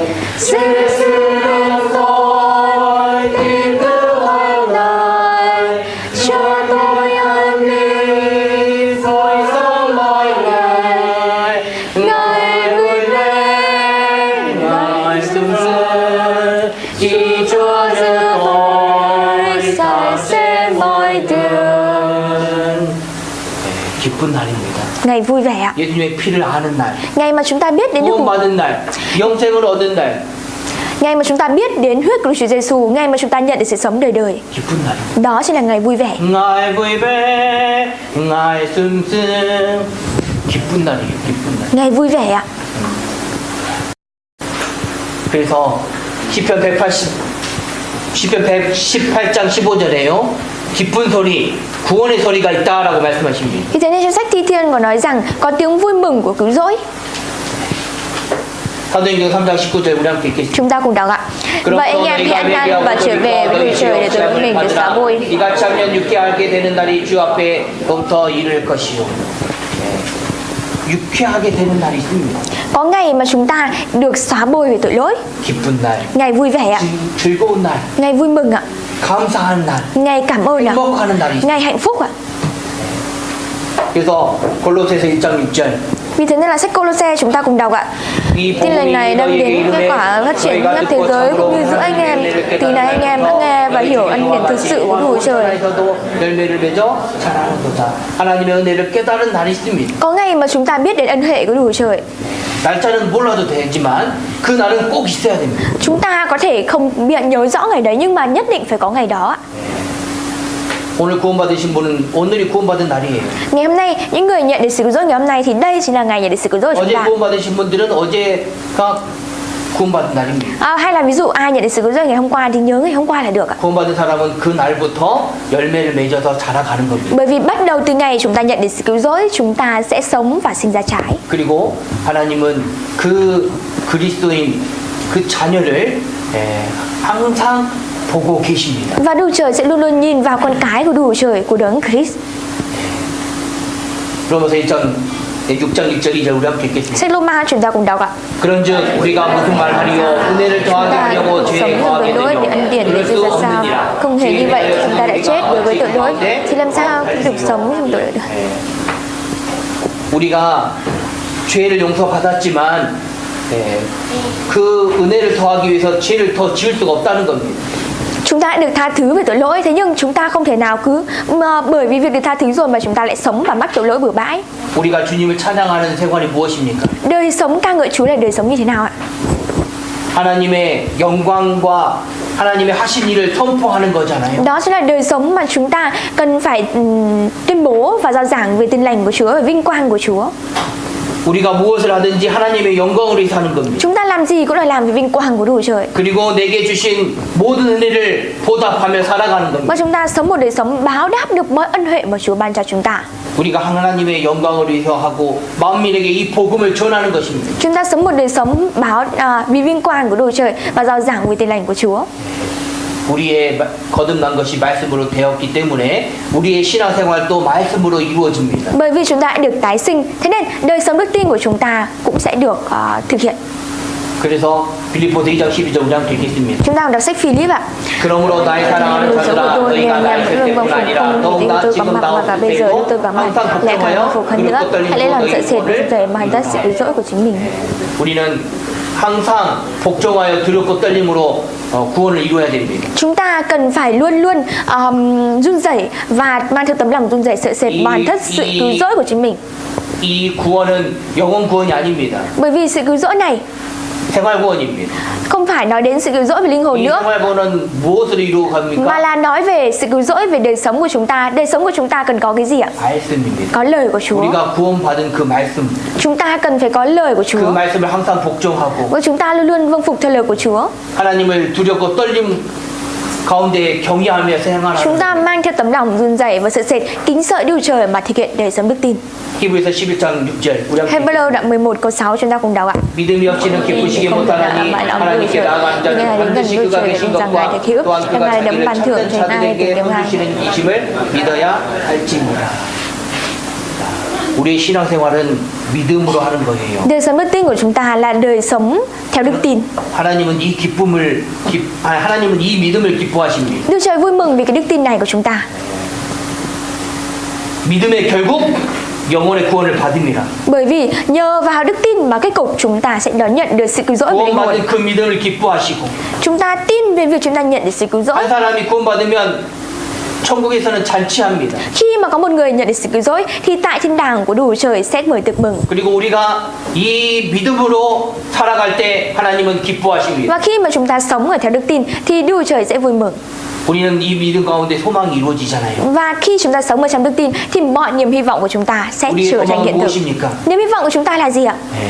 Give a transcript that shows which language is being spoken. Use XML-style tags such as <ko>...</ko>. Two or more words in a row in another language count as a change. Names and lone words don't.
<vi>sẽ sự đồng tôi tin cứ hàng ngày cho tôi an ninh vui sống mọi ngày Ngài vui lên Ngài sung sướng khi Chúa giơ tội sạch sẽ mọi đường.</vi> <ko>기쁜 날입니다.</ko> <vi>Ngày vui vẻ ạ.</vi> <ko>예수님의 피를 아는 날,</ko> <vi>Ngày mà chúng ta biết đến Đức</vi> <ko>구원받은 날, 영생을 얻은 날,</ko> <vi>Ngày mà chúng ta biết đến huyết của Chúa Giêsu, ngày mà chúng ta nhận được sự sống đời đời.</vi> <ko>기쁜 날입니다.</ko> <vi>Đó chính là ngày vui vẻ. ngài vui vẻ, ngài sung sướng.</vi> <ko>기쁜 날이에요, 기쁜 날.</ko> <vi>Ngày vui vẻ ạ.</vi> <ko>그래서 시편 118장 15절에요. 기쁜 소리, 구원의 소리가 있다라고 말씀하십니다.</ko> <vi>Vì thế nên trong sách Thi Thiên có nói rằng có tiếng vui mừng của cứu rỗi.</vi> <ko>사도행전 3장 19절 우리 함께 읽겠습니다.</ko> <vi>Chúng ta cùng đọc ạ. Vậy anh em đi ăn năn và trở về với Đức Trời để tội mình được xóa bôi.</vi> <ko>이같이 하면 육게 알게 되는 날이 주 앞에 부터 이를 것이요. 유쾌하게 되는 날이 있습니다.</ko> <vi>Có ngày mà chúng ta được xóa bôi về tội lỗi,</vi> <ko>기쁜 날,</ko> <vi>ngày vui vẻ ạ,</vi> <ko>즐거운 날,</ko> <vi>ngày vui mừng ạ,</vi> <ko>감사하는 날,</ko> <vi>ngày cảm ơn ạ,</vi> <ko>행복하는 날이 있어요.</ko> <vi>ngày hạnh phúc ạ.</vi> <ko>그래서 골로새서 1장 6절</ko> <vi>Vì thế nên là sách Cô-lô-se chúng ta cùng đọc ạ.</vi> <ko>이</ko> <vi>Tin lành này đem</vi> <ko>복음이</ko> <vi>đến kết quả phát triển khắp thế giới cũng như giữa anh em. Từ này anh em đã nghe và hiểu ân điển thực sự của Đức Chúa Trời.</vi> <ko>열매를 맺어 자라는도다. 하나님의 은혜를 깨달은 날이 있습니다.</ko> <vi>Có ngày mà chúng ta biết đến ân huệ của Đức Chúa Trời.</vi> <ko>날짜는 몰라도 되지만 그 날은 꼭 있어야 됩니다.</ko> <vi>Chúng ta có thể không biết nhớ rõ ngày đấy nhưng mà nhất định phải có ngày đó ạ.</vi> <ko>오늘 구원받으신 분은 오늘이 구원받은 날이에요.</ko> <vi>Ngày hôm nay những người nhận được sự cứu rỗi ngày hôm nay thì đây chính là ngày nhận được sự cứu rỗi của chúng</vi> <ko>어제</ko> <vi>ta.</vi> <ko>구원받으신 분들은 어제가 구원받은 날입니다.</ko> <vi>Hay là ví dụ ai nhận được sự cứu rỗi ngày hôm qua thì nhớ ngày hôm qua là được ạ.</vi> <ko>구원받은 사람은 그 날부터 열매를 맺어서 자라가는 겁니다.</ko> <vi>Bởi vì bắt đầu từ ngày chúng ta nhận được sự cứu rỗi, chúng ta sẽ sống và sinh ra trái.</vi> <ko>그리고 하나님은 그 그리스도인 그 자녀를 항상 보고 계십니다.</ko> <vi>Và Đức Chúa Trời sẽ luôn luôn nhìn vào con cái của Đức Chúa Trời, của Đấng Christ.</vi> <ko>로마서 6장 6절 2절 우리 함께 읽겠습니다.</ko> <vi>Sách Roma chúng ta cùng đọc ạ.</vi> <ko>그런즉 우리가 무슨 말하리요 은혜를 더하게 ha려고 죄에</ko> <vi>sống</vi> <ko>더하게</ko> <vi>với lỗi để ân điển</vi> <ko>되며</ko> <vi>để</vi> <ko>그럴</ko> <vi>dư</vi> <ko>수</ko> <vi>ra sao?</vi> <ko>없느니라.</ko> <vi>Không hề như vậy, chúng ta đã chết đối với tội lỗi thì làm sao được sống trong tội lỗi được?</vi> <ko>우리가 죄를 용서받았지만 그 은혜를 더하기 위해서 죄를 더 지을 수가 없다는 겁니다.</ko> <vi>Chúng ta đã được tha thứ về tội lỗi, thế nhưng chúng ta không thể nào cứ bởi vì việc được tha thứ rồi mà chúng ta lại sống và mắc tội lỗi bừa bãi.</vi> <ko>우리가 주님을 찬양하는 생활이 무엇입니까?</ko> <vi>Đời sống ca ngợi Chúa là đời sống như thế nào ạ?</vi> <ko>하나님의 영광과 하나님의 하신 일을 선포하는 거잖아요.</ko> <vi>Đó chính là đời sống mà chúng ta cần phải tuyên bố và rao giảng về tin lành của Chúa, về vinh quang của Chúa.</vi> <ko>우리가 무엇을 하든지 하나님의 영광을 위해서 하는 겁니다.</ko> <vi>Chúng ta làm gì cũng là làm vì vinh quang của Đức Chúa Trời.</vi> <ko>그리고 내게 주신 모든 은혜를 보답하며 살아가는 겁니다.</ko> <vi>Và chúng ta sống một đời sống báo đáp được mọi ân huệ mà Chúa ban cho chúng ta.</vi> <ko>우리가 하나님의 영광을 위해서 하고 만민에게 이 복음을 전하는 것입니다.</ko> <vi>Chúng ta sống một đời sống vì vinh quang của Đức Chúa Trời và rao giảng về tin lành của Chúa.</vi> <ko>우리의 거듭난 것이 말씀으로 되었기 때문에 우리의 신앙생활도 말씀으로 이루어집니다.</ko> <vi>Bởi vì chúng ta đã được tái sinh, thế nên đời sống đức tin của chúng ta cũng sẽ được thực hiện.</vi> <ko>그래서 빌립보서 2장 12절 우리 함께 읽겠습니다.</ko> <vi>Chúng ta đọc sách Philip ạ.</vi> <ko>그러므로 나의 사랑하는 자들아 너희가 나의 셋 때문 아니라 더욱나 지금다운 때에도 항상 걱정하여 그리고 떨리고</ko> <vi>hãy lấy lòng sợ</vi> <ko>너희</ko> <vi>sệt để</vi> <ko>구원을</ko> <vi>mà hành sự cứu rỗi của chính mình.</vi> <ko>우리는 항상 복종하여 두렵고 떨림으로 구원을 이루어야 됩니다.</ko> <vi>Chúng ta cần phải luôn luôn run rẩy và mang theo tấm lòng run rẩy sợ sệt hoàn tất sự cứu rỗi của chính mình.</vi> <ko>이 구원은 영원 구원이 아닙니다.</ko> <vi>Bởi vì sự cứu rỗi này</vi> <ko>생활 구원입니다.</ko> <vi>không phải nói đến sự cứu rỗi về linh hồn</vi> <ko>이</ko> <vi>nữa,</vi> <ko>생활 구원은 무엇으로 이루어</ko> <vi>mà</vi> <ko>갑니까?</ko> <vi>là nói về sự cứu rỗi về đời sống của chúng ta. Đời sống của chúng ta cần có cái gì ạ?</vi> <ko>말씀입니다.</ko> <vi>Có lời của Chúa.</vi> <ko>우리가 구원받은 그 말씀,</ko> <vi>Chúng ta cần phải có lời của</vi> <ko>그</ko> <vi>Chúa.</vi> <ko>말씀을 항상 복종하고</ko> <vi>Và chúng ta luôn luôn vâng phục theo lời của Chúa.</vi> <ko>하나님을 두렵고 떨림 가운데 경외하며 생활하는</ko> <vi>Chúng ta mang theo tấm lòng run rẩy và sợ sệt, kính sợ Đức Chúa Trời mà thực hiện đời sống đức tin.</vi> <ko>히브리서 11장 6절 우리 함께</ko> <vi>Hebrew đoạn 11 câu 6 chúng ta cùng đọc ạ.</vi> <ko>믿음이 없이는 기쁘시기 못하나니 하나님께 나아가는 자는 반드시 그가 계신 것과 또한 그가 자기를 찾는 자들에게 선주시는 이심을 믿어야 할지니라. 우리의 신앙생활은 믿음으로 하는 거예요.</ko> <vi>Đời sống đức tin của chúng ta là đời sống theo đức tin.</vi> <ko>하나님은 하나님은 이 믿음을 기뻐하십니다.</ko> <vi>Đức Trời vui mừng vì cái đức tin này của chúng ta.</vi> <ko>믿음의 결국 영혼의 구원을 받습니다.</ko> <vi>Bởi vì nhờ vào đức tin mà kết cục chúng ta sẽ đón nhận được sự cứu rỗi về linh hồn.</vi> <ko>구원받은 그 믿음을 기뻐하시고</ko> <vi>Chúng ta tin về việc chúng ta nhận được sự cứu rỗi.</vi> <ko>한 사람이 구원받으면 천국에서는 잔치합니다.</ko> <vi>Khi mà có một người nhận được sự cứu rỗi thì tại thiên đàng của Đức Chúa Trời sẽ mở tiệc mừng.</vi> <ko>그리고 우리가 이 믿음으로 살아갈 때 하나님은 기뻐하십니다.</ko> <vi>Và khi mà chúng ta sống ở theo đức tin thì Đức Chúa Trời sẽ vui mừng.</vi> <ko>우리는 이 믿음 가운데 소망이 이루어지잖아요.</ko> <vi>Và khi chúng ta sống ở trong đức tin thì mọi niềm hy vọng của chúng ta sẽ</vi> <ko>우리의</ko> <vi>trở thành</vi> <ko>소망은</ko> <vi>hiện thực.</vi> <ko>무엇입니까?</ko> <vi>Niềm hy vọng của chúng ta là gì ạ?</vi>